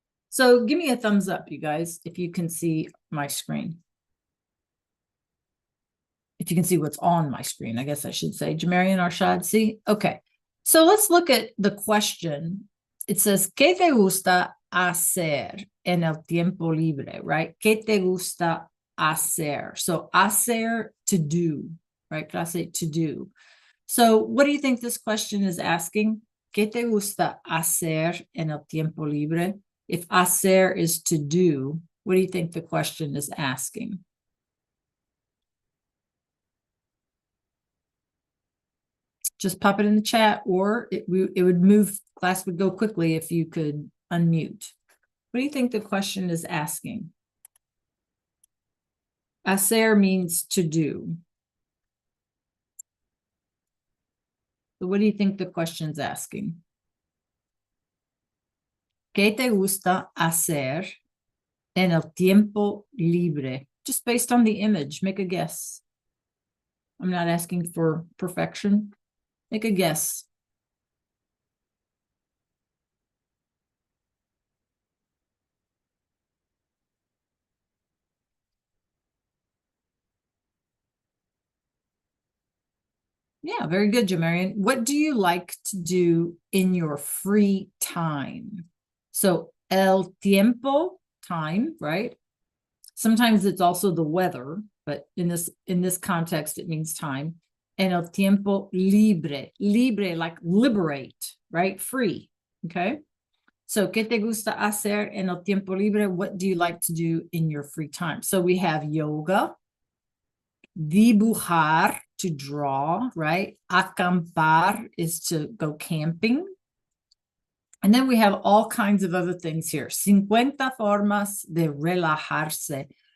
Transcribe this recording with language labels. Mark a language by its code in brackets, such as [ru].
[en] So give me a thumbs up, you guys, if you can see my screen. If you can see what's on my screen, I guess I should say. Jamarian Arshad, see? Okay. So let's look at the question. It says, [es] ¿Qué te gusta hacer en el tiempo libre, right? ¿Qué te gusta hacer? So hacer, [en] to do, right? Clase, to do. So what do you think this question is asking? [es] ¿Qué te gusta hacer en el tiempo libre? [en] If hacer is to do, what do you think the question is asking? Just pop it in the chat, or it would move, class would go quickly if you could unmute. What do you think the question is asking? Hacer means to do. So what do you think the question's asking? [es] ¿Qué te gusta hacer en el tiempo libre? [en] Just based on the image, make a guess. I'm not asking for perfection. Make a guess. Yeah, very good, Jamarian. What do you like to do in your free time? So [es] el tiempo, [en] time, right? Sometimes it's also the weather, but in this context, it means time. And [es] el tiempo libre, [en] libre, like liberate, right? Free, okay? [es] So, ¿qué te gusta hacer en el tiempo libre? [en] What do you like to do in your free time? So we have yoga, dibujar, to draw, right? Acampar is to go camping. And then we have all kinds of other things here. [es] 50 formas de relajarse.